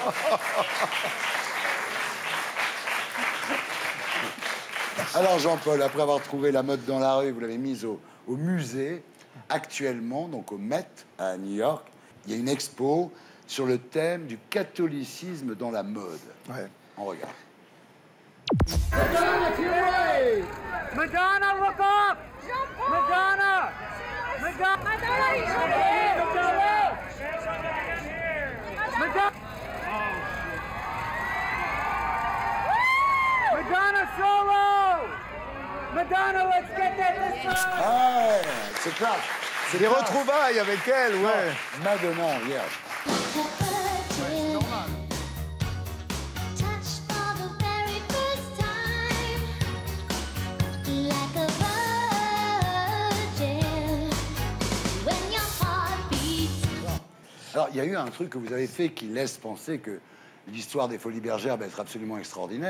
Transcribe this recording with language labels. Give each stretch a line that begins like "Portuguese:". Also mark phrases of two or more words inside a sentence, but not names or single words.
French: Alors Jean-Paul, après avoir trouvé la mode dans la rue, vous l'avez mise au musée. Actuellement, donc au Met à New York, il y a une expo sur le thème du catholicisme dans la mode. Ouais. On regarde.
English: Madonna, look up! Madonna! Madonna! Madonna! Madonna solo! Madonna, let's get that this time!
French: Ah, c'est classe. C'est Des classe. retrouvailles avec elle, ouais. Madonna, regarde. Alors, il y a eu un truc que vous avez fait qui laisse penser que l'histoire des Folies Bergères va être absolument extraordinaire.